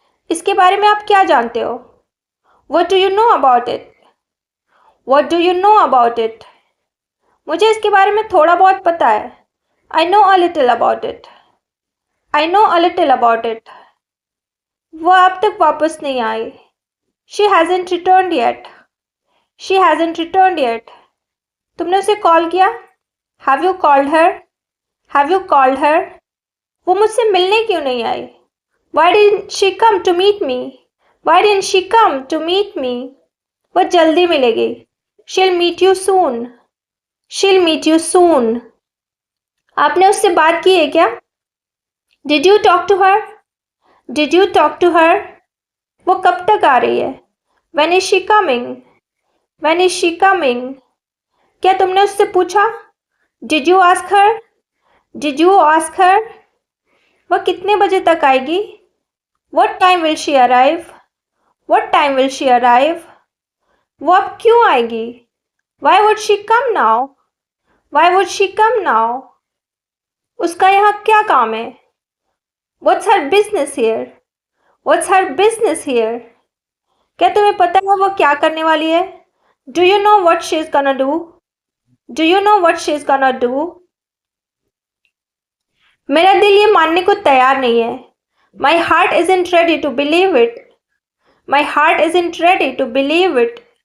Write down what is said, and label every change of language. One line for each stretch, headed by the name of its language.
Hindi: इसके बारे में आप क्या जानते हो?
English: What do you know about it? What do you know about it?
Hindi: मुझे इसके बारे में थोड़ा बहुत पता है।
English: I know a little about it. I know a little about it.
Hindi: वो अब तक वापस नहीं आई।
English: She hasn't returned yet. She hasn't returned yet.
Hindi: तुमने उसे कॉल किया?
English: Have you called her? Have you called her?
Hindi: वो मुझसे मिलने क्यों नहीं आई?
English: Why didn't she come to meet me? Why didn't she come to meet me?
Hindi: वो जल्दी मिलेगी।
English: She'll meet you soon. She'll meet you soon.
Hindi: आपने उससे बात की है क्या?
English: Did you talk to her? Did you talk to her?
Hindi: वो कब तक आ रही है?
English: When is she coming? When is she coming?
Hindi: क्या तुमने उससे पूछा?
English: Did you ask her? Did you ask her?
Hindi: वह कितने बजे तक आएगी?
English: What time will she arrive? What time will she arrive?
Hindi: वो अब क्यों आएगी?
English: Why would she come now? Why would she come now?
Hindi: उसका यहाँ क्या काम है?
English: What's her business here? What's her business here?
Hindi: क्या तुम्हें पता है वो क्या करने वाली है?
English: Do you know what she's gonna do? Do you know what she's gonna do?
Hindi: मेरा दिल ये मानने को तैयार नहीं है।
English: My heart isn't ready to believe it. My heart isn't ready to believe it.